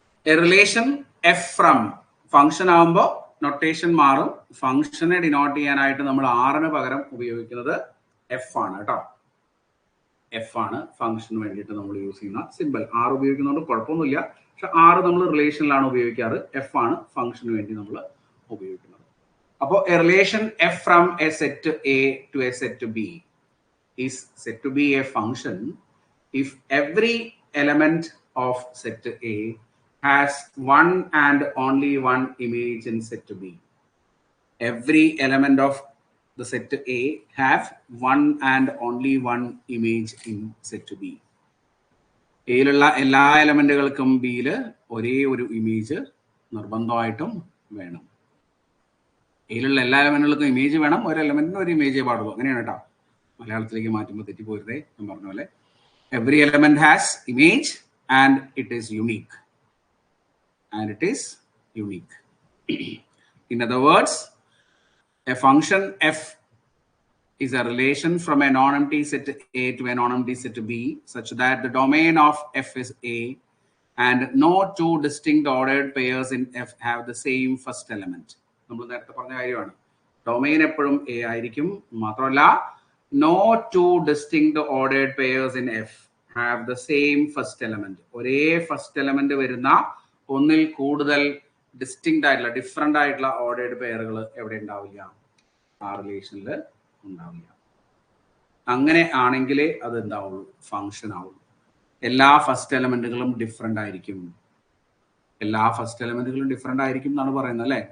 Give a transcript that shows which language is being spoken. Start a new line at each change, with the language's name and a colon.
English: A relation f from
Malayalam: function ആകുമ്പോൾ notation മാറും. ഫംഗ്ഷനെ ഡിനോട്ട് ചെയ്യാനായിട്ട് നമ്മൾ ആറിന് പകരം ഉപയോഗിക്കുന്നത് എഫ് ആണ് കേട്ടോ. എഫ് ആണ് ഫംഗ്ഷന് വേണ്ടിയിട്ട് നമ്മൾ യൂസ് ചെയ്യുന്ന സിമ്പിൾ. ആർ ഉപയോഗിക്കുന്നതുകൊണ്ട് കുഴപ്പമൊന്നുമില്ല, പക്ഷെ ആറ് നമ്മൾ റിലേഷനിലാണ് ഉപയോഗിക്കാറ്. എഫ് ആണ് ഫംഗ്ഷന് വേണ്ടി നമ്മൾ ഉപയോഗിക്കുന്നത്. അപ്പോൾ
English: A relation F from a set A to a set B is said to be a function if every element of set A has one and only one image in set B. Every element of the set A have one and only one image in set B.
Malayalam: എയിലുള്ള എല്ലാ എലമെന്റുകൾക്കും ബിയിൽ ഒരേ ഒരു image നിർബന്ധമായിട്ടും വേണം. എയിലുള്ള എല്ലാ എലമെന്റുകൾക്കും image വേണം, ഒരു എലമെന്റിന് ഒരു ഇമേജേ പാടുള്ളൂ. അങ്ങനെയാണ് കേട്ടോ. മലയാളത്തിലേക്ക് മാറ്റുമ്പോൾ തെറ്റിപ്പോരുതേ, ഞാൻ പറഞ്ഞ പോലെ.
English: Every element has image and it is unique. And it is unique. In other words, a function F is a relation from a non-empty set A to a non-empty set B such that the domain of F is A and no two distinct ordered pairs in F have the same first element.
Malayalam: നമ്മൾ നേരത്തെ പറഞ്ഞ കാര്യമാണ്. Domain എപ്പോഴും A ആയിരിക്കും. മാത്രമല്ല,
English: no two distinct ordered pairs in F have the same first element.
Malayalam: ഒരേ first element വരുന്ന ഒന്നിൽ കൂടുതൽ ഡിസ്റ്റിങ്ക്റ്റ് ആയിട്ടുള്ള ഡിഫറെന്റ് ആയിട്ടുള്ള ഓർഡേർഡ് പെയറുകൾ എവിടെ ഉണ്ടാവില്ല? ആ റിലേഷനിൽ ഉണ്ടാവില്ല. അങ്ങനെ ആണെങ്കിലേ അത് എന്താവുള്ളൂ? ഫംഗ്ഷൻ ആവുള്ളൂ. എല്ലാ ഫസ്റ്റ് എലമെന്റുകളും ഡിഫറെന്റ് ആയിരിക്കും. എല്ലാ ഫസ്റ്റ് എലമെന്റുകളും ഡിഫറെന്റ് ആയിരിക്കും എന്നാണ് പറയുന്നത് അല്ലെ.